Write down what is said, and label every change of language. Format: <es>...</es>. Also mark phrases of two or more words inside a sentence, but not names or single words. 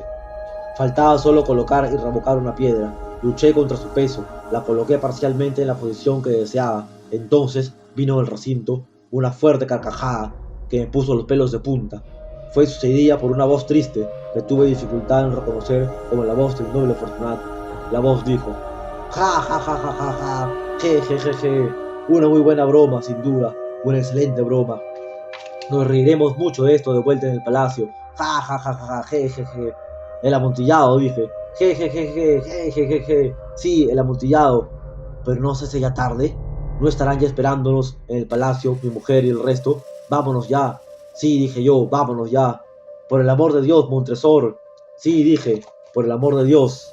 <es>Faltaba solo colocar y revocar una piedra. Luché contra su peso, la coloqué parcialmente en la posición que deseaba. Entonces vino del recinto una fuerte carcajada que me puso los pelos de punta. Fue sucedida por una voz triste que tuve dificultad en reconocer como la voz del noble Fortunato. La voz dijo: ja ja ja ja ja ja, je je je je. Una muy buena broma, sin duda, una excelente broma. Nos reiremos mucho de esto de vuelta en el palacio. Ja ja ja ja ja, je je je. El amontillado, dije. Je je je je, je je je je. Sí, el amontillado. Pero no se hace ya tarde. ¿No estarán ya esperándonos en el palacio mi mujer y el resto? Vámonos ya. Sí, dije yo, vámonos ya. Por el amor de Dios, Montresor. Sí, dije, por el amor de Dios.</es>